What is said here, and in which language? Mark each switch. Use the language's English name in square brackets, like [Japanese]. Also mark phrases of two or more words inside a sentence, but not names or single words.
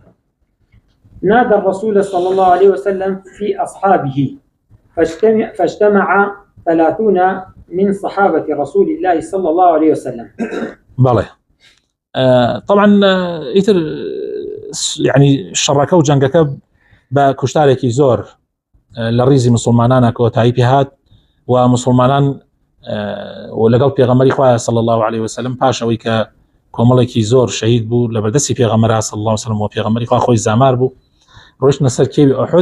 [Arabic] نادى الرسول صلى الله عليه وسلم في أصحابه فاجتمع 30 من صحابة رسول الله صلى الله عليه وسلم. بله طبعا إيتر يعني شركة [Central Kurdish] وجنگەکە بە کوشتارێکی زۆر لە ڕیزی مسلمانانە کۆتایی پێهات و مسلمانان و لەگەڵ پێغەمبەری خوا [Arabic] صلی الله عليه وسلم [Central Kurdish] پاش ئەوەی کە کۆمەڵێکی زۆر شەهید بوو لە بەردەستی پێغەمبەر [Arabic] صلی الله عليه وسلم [Central Kurdish] و پێغەمبەری خوا خۆی زامار بوو ڕۆیشتە سەر کێوی ئوحود.